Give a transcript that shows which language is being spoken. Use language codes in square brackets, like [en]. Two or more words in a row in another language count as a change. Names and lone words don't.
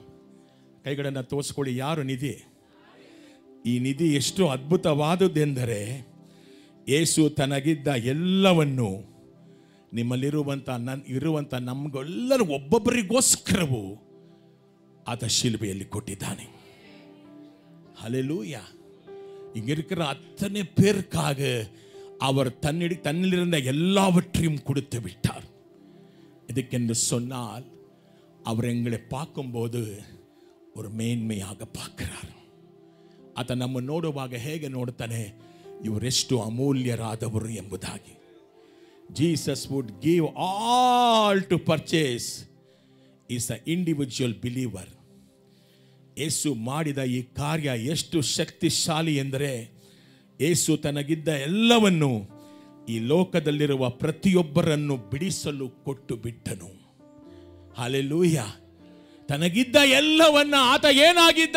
[kn] ಕೈಗಳನ್ನು ತೋರಿಸ್ಕೊಳ್ಳಿ. ಯಾರು ನಿಧಿ? ಈ ನಿಧಿ ಎಷ್ಟು ಅದ್ಭುತವಾದದ್ದೆಂದರೆ, ಯೇಸು ತನಗಿದ್ದ ಎಲ್ಲವನ್ನು ನಿಮ್ಮಲ್ಲಿರುವಂಥ ಇರುವಂಥ ನಮಗೆಲ್ಲರೂ ಒಬ್ಬೊಬ್ಬರಿಗೋಸ್ಕರವೂ ಆತ ಶಿಲುಬೆಯಲ್ಲಿ ಕೊಟ್ಟಿದ್ದಾನೆ. [ta] ஹல்லேலூயா. இங்கே இருக்கிற அத்தனை பேருக்காக அவர் தன்னிலிருந்த எல்லாவற்றையும் கொடுத்து விட்டார். இதுக்கென்று சொன்னால் அவர் எங்களை பார்க்கும்போது ஒரு ಮೇನ್ಮೆಯಾಗ பார்க்கிறார். [kn] ಆತ ನಮ್ಮ ನೋಡುವಾಗ ಹೇಗೆ ನೋಡ್ತಾನೆ, ಇವರೆಷ್ಟು ಅಮೂಲ್ಯರಾದವರು ಎಂಬುದಾಗಿ. [en] Jesus would give all to purchase is an individual believer. [kn] ಯೇಸು ಮಾಡಿದ ಈ ಕಾರ್ಯ ಎಷ್ಟು ಶಕ್ತಿಶಾಲಿ ಎಂದರೆ, ಯೇಸು ತನಗಿದ್ದ ಎಲ್ಲವನ್ನು ಈ ಲೋಕದಲ್ಲಿರುವ ಪ್ರತಿಯೊಬ್ಬರನ್ನು ಬಿಡಿಸಲು ಕೊಟ್ಟು ಬಿಟ್ಟನು. ಹಲ್ಲೆಲೂಯಾ. ತನಗಿದ್ದ ಎಲ್ಲವನ್ನ ಆತ ಏನಾಗಿದ್ದ?